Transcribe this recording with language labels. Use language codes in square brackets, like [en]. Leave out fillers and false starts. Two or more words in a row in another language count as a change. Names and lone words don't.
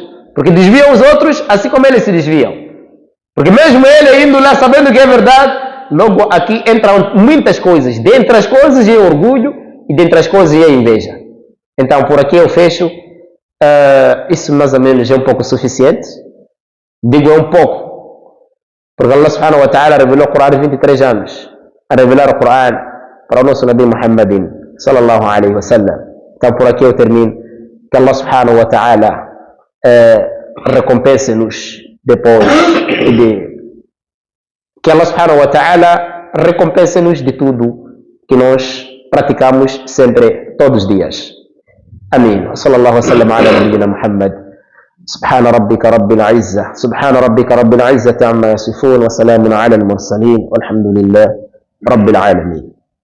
[pt] Porque desviam os outros, assim como eles se desviam. Porque mesmo ele indo lá, sabendo que é verdade, logo aqui entram muitas coisas. Dentre as coisas é orgulho e dentre as coisas é inveja. Então, por aqui eu fecho. Isso mais ou menos é um pouco suficiente. Digo é um pouco. Porque [ar] الله سبحانه وتعالى [pt] revelou o Corão há 23 anos. A revelar o Corão para o nosso [ar] نبي محمد صلى الله عليه وسلم. [pt] Então por aqui eu termino. Que [ar] الله سبحانه وتعالى [pt] recompense-nos depois que [ar] الله سبحانه وتعالى [pt] recompense-nos de tudo que nós praticamos sempre, todos os dias. Amém. [ar] صلى الله عليه وسلم على نبينا محمد. سبحان ربك رب العزة عما يصفون وسلام على المرسلين والحمد لله رب العالمين.